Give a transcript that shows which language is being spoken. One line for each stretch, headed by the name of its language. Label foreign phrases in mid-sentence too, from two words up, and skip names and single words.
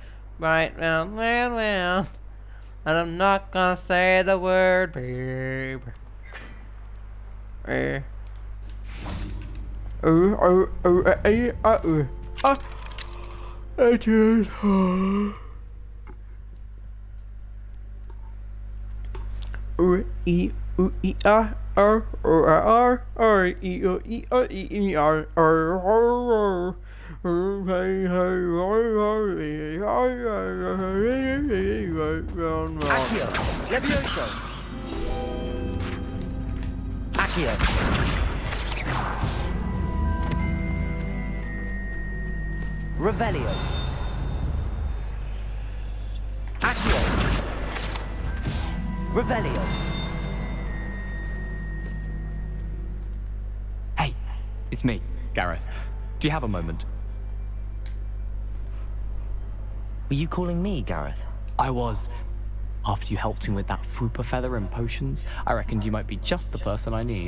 English: Right round, round, round. And I'm not gonna say the word, babe. I just. E U E R R R R E O E O E E R R Accio! Levioso! Accio! Revelio! Accio! Revelio! Hey, it's me, Gareth. Do you have a moment? Were you calling me, Gareth? I was. After you helped me with that fupa feather and potions, I reckoned you might be just the person I need.